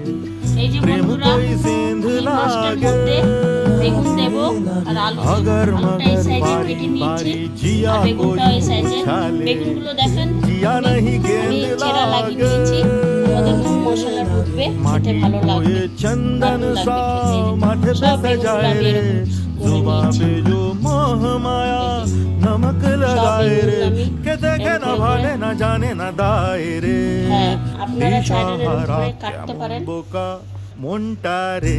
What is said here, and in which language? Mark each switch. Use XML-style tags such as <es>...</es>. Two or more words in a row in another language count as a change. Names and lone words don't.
<bn>এই যে</bn> <hi>प्रेम</hi> <bn>বন্ধুরা,</bn> <hi>कोई सेंध</hi> <bn>এই মাছটার</bn> <hi>लागे,</hi> <bn>মধ্যে বেগুন দেব আর আলু দেব।</bn> <hi>अगर</hi> <bn>আলুটা এই</bn> <hi>मगर</hi> <bn>সাইজে</bn> <hi>बारी</hi> <bn>কেটে নিয়েছি</bn> <hi>बारी</hi> <bn>আর</bn> <hi>जिया</hi> <bn>বেগুনটা</bn> <hi>कोई</hi> <bn>এই সাইজে।</bn> <hi>उछाले,</hi> <bn>বেগুনগুলো দেখেন</bn> <hi>जिया</hi> <bn>আমি</bn> <hi>नहीं गेंद</hi> <bn>চেরা লাগিয়ে</bn> <hi>लागे।</hi> <bn>নিয়েছি। আমাদের খুব মশলা ঢুকবে, খেতে</bn> <hi>माटी</hi> <bn>ভালো</bn> <hi>को</hi> <bn>লাগবে।</bn> <hi>ये चंदन</hi> <bn>দারুণ</bn> <hi>सा</hi> <bn>লাগবে খেতে।</bn> <hi>माथे पे</hi> <bn>সব বেগুনগুলো</bn> <hi>सजाए</hi> <bn>আমি</bn> <hi>रे,</hi> <bn>এরকম করে</bn> <hi>जुबां</hi> <bn>নিয়েছি।</bn> <hi>पे जो मोह माया नमक लगाए रे, के देखे न भाले न जाने न दाए रे।</hi> <bn>হ্যাঁ, আপনারা চাইলে এরকম দিশাহারা করে কাটতে কেমন পারেন। বোকা মনটা রে।</bn>